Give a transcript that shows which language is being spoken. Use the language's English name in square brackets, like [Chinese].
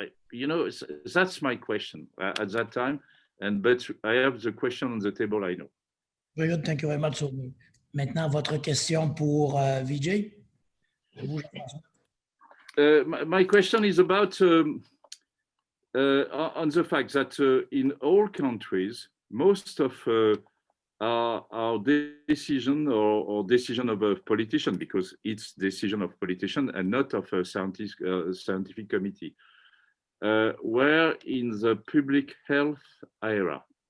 [English] You know, that's my question at that time. But I have the question on the table, I know. Very good, thank you very much. [French] So, maintenant, votre question pour Vijay. [English] My question is about on the fact that in all countries, most of our decision or decision of a politician, because it's decision of politician and not of a scientific committee, were in the public health era.